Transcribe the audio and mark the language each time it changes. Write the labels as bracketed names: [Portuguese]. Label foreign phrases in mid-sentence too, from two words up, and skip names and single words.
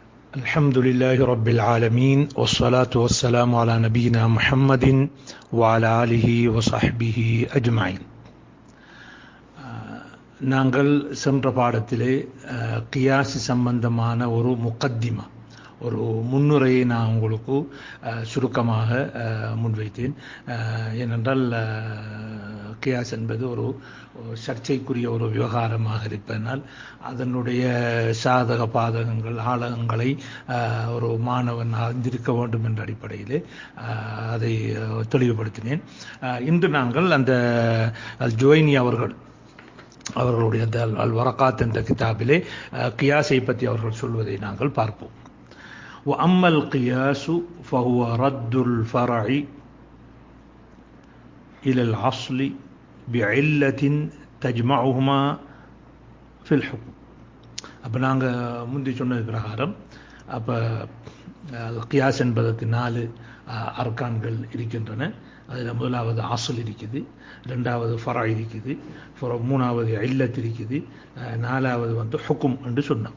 [Arabic] الحمد لله رب العالمين والصلاة والسلام على نبينا محمد وعلى آله وصحبه أجمعين. [Tamil] நாங்கள் சென்ற பாடத்திலே கியாஸ் சம்பந்தமான ஒரு முகத்திமா, ஒரு முன்னுரையை நான் உங்களுக்கு சுருக்கமாக முன்வைத்தேன். ஏனென்றால் கியாஸ் என்பது ஒரு சர்ச்சைக்குரிய ஒரு விவகாரமாக இருப்பதனால் அதனுடைய சாதக பாதகங்கள் ஆழங்களை ஒரு மாணவன் அறிந்திருக்க வேண்டும் என்ற அடிப்படையிலே அதை தெளிவுபடுத்தினேன். இன்று நாங்கள் அந்த ஜுவைனி அவர்களுடைய அல் வரகாத் என்ற கிதாபிலே கியாஸை பற்றி அவர்கள் சொல்வதை நாங்கள் பார்ப்போம். [Arabic] وأما القياس فهو رد الفرع إلى الأصل بعلة تجمعهما في الحكم. [Tamil] அப்போ நாங்கள் முந்தி சொன்னது பிரகாரம் அப்போ கியாஸ் என்பதற்கு 4 அர்கான்கள் இருக்கின்றன. அதில் முதலாவது அஸ்ல் இருக்குது, ரெண்டாவது ஃபரா இருக்குது, மூணாவது இல்லத் இருக்குது, நாலாவது ஹுக்கும் என்று சொன்னோம்.